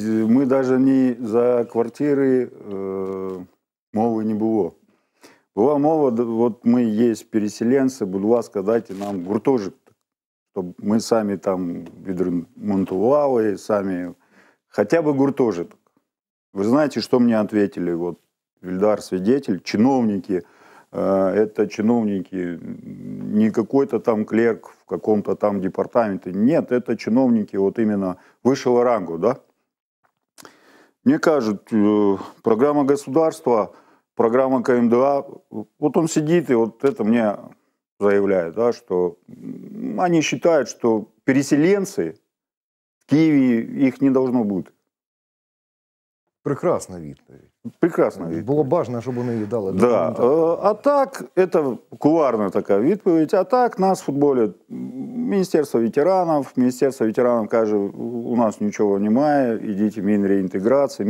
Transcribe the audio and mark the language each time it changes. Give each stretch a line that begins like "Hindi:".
Ukrainian: Ми навіть не за квартири мови не було. Була мова, от ми є переселенці, будь ласка, дайте нам гуртожиток, щоб ми самі там відремонтували, самі, хоча б гуртожиток.
Russian: Вы знаете, что мне ответили? Вот Вельдар свидетель, чиновники, это чиновники, не какой-то там клерк в каком-то там департаменте. Нет, это чиновники вот именно высшего ранга, да? Мне кажут, программа государства, программа КМДА, вот он сидит и вот это мне заявляет, да, что они считают, что переселенцы в Киеве, их не должно быть.
Ukrainian: Прекрасна відповідь. Прекрасна відповідь. Було б бажано, щоб вони її дали. Да. А так, це кулуарна така відповідь, а так нас футболять Міністерство ветеранів каже, у нас нічого немає, ідіть в Мінреінтеграції.